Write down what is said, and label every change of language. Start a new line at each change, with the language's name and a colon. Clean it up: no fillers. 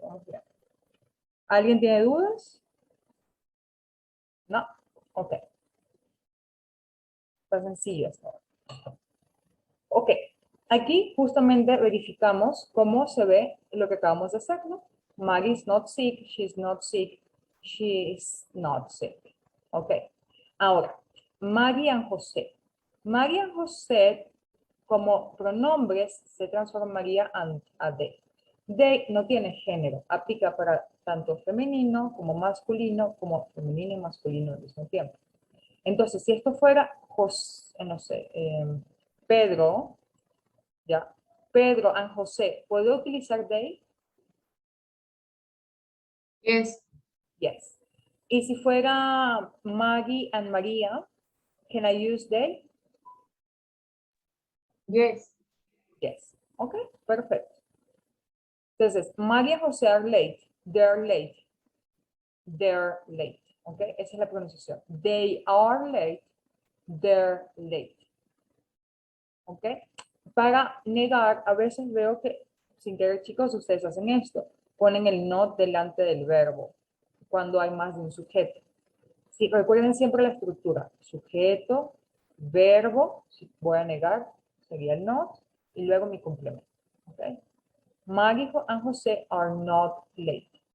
Spanish: Vamos bien. ¿Alguien tiene dudas? No. Ok. Está sencillo esto. Ok. Aquí justamente verificamos cómo se ve lo que acabamos de hacer, ¿no?
English: Maggie is not sick, she's not sick, she is not sick.
Spanish: Ok. Ahora, Maggie and José. Maggie and José, como pronombres, se transformaría a they. They no tiene género, aplica para tanto femenino como masculino, como femenino y masculino al mismo tiempo. Entonces, si esto fuera José, no sé, Pedro, ya, Pedro and José, ¿puedo utilizar they?
English: Yes. Yes.
Spanish: Y si fuera
English: Maggie and María, can I use they? Yes.
Spanish: Yes. Ok, perfecto.
English: Entonces, Maggie and José are late. They're late. They're late. Ok,
Spanish: esa es la pronunciación.
English: They are late. They're late. Ok.
Spanish: Para negar, a veces veo que, sin querer chicos, ustedes hacen esto. Ponen el not delante del verbo cuando hay más de un sujeto. Sí, recuerden siempre la estructura. Sujeto, verbo, si voy a negar, sería el not, y luego mi complemento.
English: Okay. Maggie and José are not late.